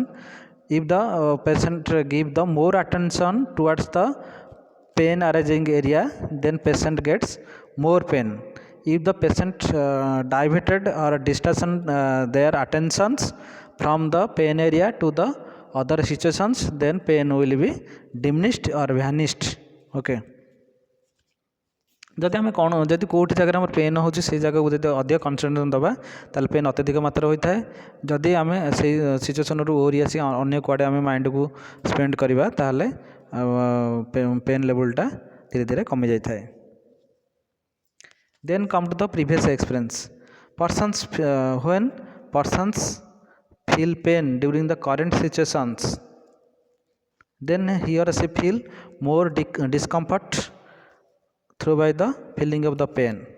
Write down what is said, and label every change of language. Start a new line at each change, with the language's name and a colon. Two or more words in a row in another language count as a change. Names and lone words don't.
English: If the patient give the more attention towards the pain arising area, then patient gets more pain. If the patient diverted or distraction their attentions from the pain area to the other situations, then pain will be diminished or vanished.
Odia: Okay, ଯଦି ଆମେ କ'ଣ ଯଦି କେଉଁଠି ଜାଗାରେ ଆମର ପେନ୍ ହେଉଛି ସେଇ ଜାଗାକୁ ଯଦି ଅଧିକ କନସେନ୍ଟ୍ରେସନ୍ ଦେବା ତାହେଲେ ପେନ୍ ଅତ୍ୟଧିକ ମାତ୍ରା ହୋଇଥାଏ। ଯଦି ଆମେ ସେଇ ସିଚୁଏସନ୍ରୁ ଓହରି ଆସି ଅନ୍ୟ କୁଆଡ଼େ ଆମେ ମାଇଣ୍ଡକୁ ସ୍ପେଣ୍ଡ କରିବା ତାହେଲେ
English: pain levelଟା
Odia: ଧୀରେ ଧୀରେ କମି ଯାଇଥାଏ।
English: Then come to the previous experience. When persons feel pain during the current situations, then he or she feel more discomfort through by the feeling of the pain.